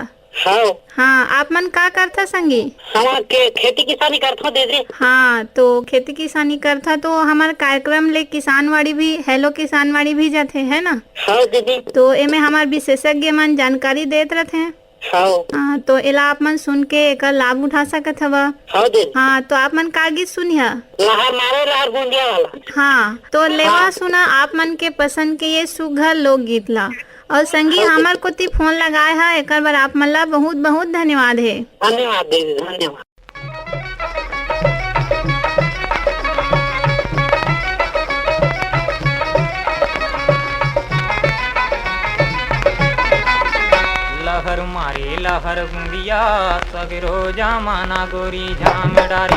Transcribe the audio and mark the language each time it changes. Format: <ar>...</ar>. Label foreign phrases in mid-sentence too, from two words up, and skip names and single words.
<hne>हाँ आप मन का करता संगी? हम खेती किसानी करता हूँ दीदी। हाँ तो खेती किसानी करता तो हमारे कार्यक्रम ले किसानवाड़ी भी, हेलो किसानवाड़ी भी जाते है ना? हाँ दीदी। तो एमे हमारे विशेषज्ञ मन जानकारी देते रहते हैं। हाँ तो एला आप मन सुन के एक लाभ उठा सकत हवा। हाँ तो आप मन का गीत सुनिया? लहर मारे लहर बूंदिया वाला। हाँ तो लेवा सुना आप मन के पसंद के ये सुघर लोकगीत ला। और संगी हमार कोती फोन लगाए है, एक बार आप मन ला बहुत बहुत धन्यवाद है। धन्यवाद दीदी, धन्यवाद। लहर मारे लहर बूंदिया सगरो जमाना गोरी झाम डारे।</hne>